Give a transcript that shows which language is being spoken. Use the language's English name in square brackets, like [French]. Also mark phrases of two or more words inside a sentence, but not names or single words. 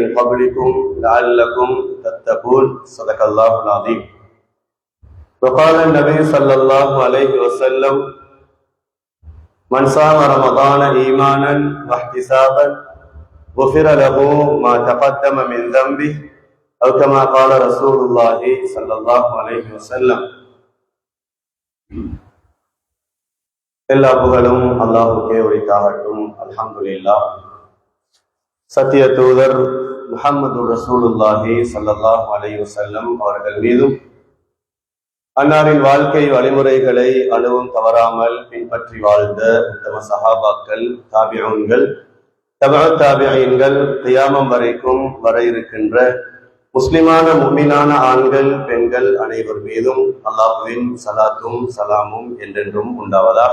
[Arabic] قبلكم لعلكم تتقون صدق الله العظيم وقال النبي صلى الله عليه وسلم من صام رمضان إيمانا واحتسابا غفر له ما تقدم من ذنبه أو كما قال رسول الله صلى الله عليه وسلم [Tamil] எல்லா புகழும் அல்லாஹுக்கே உரித்தாகட்டும். [Arabic] الحمد لله. [Tamil] சத்திய தூதர் முஹம்மது [Arabic] رسول الله صلى الله عليه وسلم [Tamil] அவர்கள் மீதும் அன்னாரின் வாழ்க்கை வழிமுறைகளை அணுவும் தவறாமல் பின்பற்றி வாழ்ந்த உத்தம சஹாபாக்கள், தாபிஊன்கள், தபஅத் தாபிஈன்கள், கியாமம் வரைக்கும் வர இருக்கின்ற முஸ்லிமான முஃமினான ஆண்கள் பெண்கள் அனைவர் மீதும் அல்லாஹ்வின் சலாத்தும் சலாமும் என்றென்றும் உண்டாவதாக.